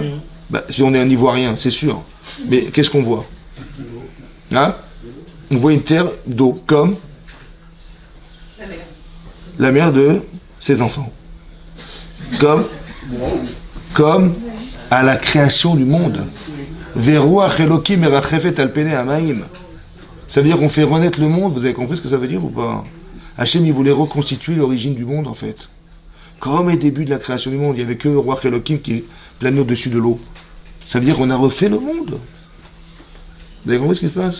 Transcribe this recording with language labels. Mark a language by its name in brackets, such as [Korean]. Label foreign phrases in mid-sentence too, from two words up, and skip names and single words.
[French] Bah, si on est un Ivoirien, c'est sûr. Mais qu'est-ce qu'on voit? Hein? On voit une terre d'eau, comme la mère de ses enfants. Comme à la création du monde. [Hebrew] ורוח אלוקים מרחפת על פני המים. [French] Ça veut dire qu'on fait renaître le monde, vous avez compris ce que ça veut dire ou pas? Hachem, il voulait reconstituer l'origine du monde, en fait. Comme au début de la création du monde, il n'y avait que le roi Elohim qui planait au-dessus de l'eau. Ça veut dire qu'on a refait le monde. Vous avez compris ce qui se passe?